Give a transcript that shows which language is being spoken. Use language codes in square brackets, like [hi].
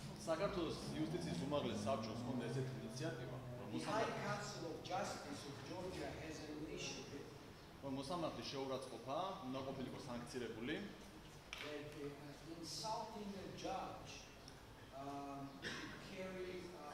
[ka] საქართველოს იუსტიციის უმაღლეს საბჭოს ხონდა ესეთი ინიციატივა, [en] The High Council of Justice of Georgia has an initiative [ka] რომ მოსამართლის შეურაცხყოფა უნდა ყოფილიყო სანქცირებული, [en] that insulting a judge carries